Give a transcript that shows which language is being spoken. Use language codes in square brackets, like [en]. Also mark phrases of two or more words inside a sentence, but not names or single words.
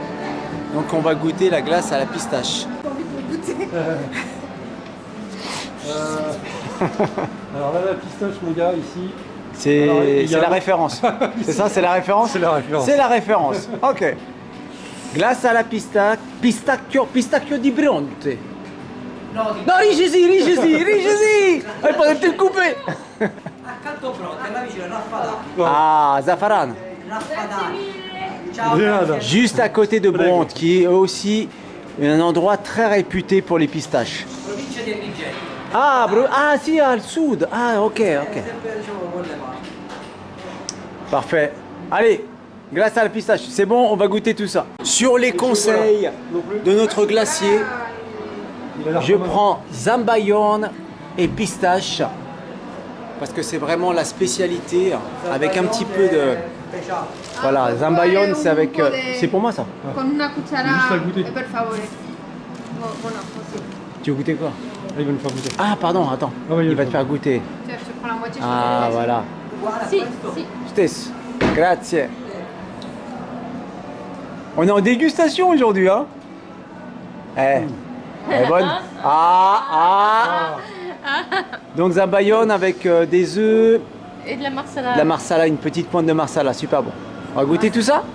[fr] Donc on va goûter la glace à la pistache. Alors là, la pistache, mon gars, ici. C'est la référence. C'est ça, c'est la référence? C'est la référence. C'est la référence. Ok. Glace à la [it] pistacchio di Bronte. Non, rigesi. [fr] Il faudrait peut-être couper. Ah, Zafaran. Juste à côté de Bronte, qui est aussi un endroit très réputé pour les pistaches. [it] Ah, ah si, al sud. [fr] Ah, ok, ok. Parfait. Allez, glace à la pistache. C'est bon, on va goûter tout ça. Sur les conseils de notre glacier, je prends Zambayone et pistache. Parce que c'est vraiment la spécialité, avec un petit peu de... Voilà, Zambayone, c'est avec... c'est pour moi ça. [es] Con una cuchara, [fr] Juste à goûter. [it] per favore. [fr] Bueno, aussi. Tu veux goûter quoi? Ah, il va nous faire goûter. Ah, pardon, attends. Ah oui, Il va oui. te faire goûter. Cioè, se prends la moitié, je Ah, te voilà. [it] Si, si. Stesso. Grazie. [fr] On est en dégustation aujourd'hui, hein? Elle est bonne? Ah. Donc Zambayone avec des œufs, Et de la marsala. de la marsala, une petite pointe de marsala, super bon. On va goûter tout ça?